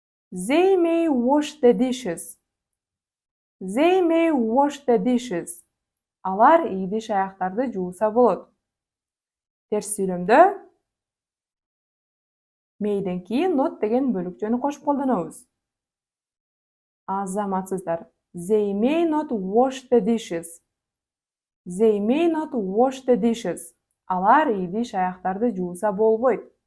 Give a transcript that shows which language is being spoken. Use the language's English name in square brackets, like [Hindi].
[English] They may wash the dishes. They may wash the dishes. [Kyrgyz] Алар идиш аяктарды жууса болот. Терс сүйлөмдө mayден кийин not деген бөлүкчөнү кошуп колдонобуз. Азаматсыздар. [English] They may not wash the dishes. They may not wash the dishes. [Kyrgyz] Алар идиш аяктарды жууса болбойт.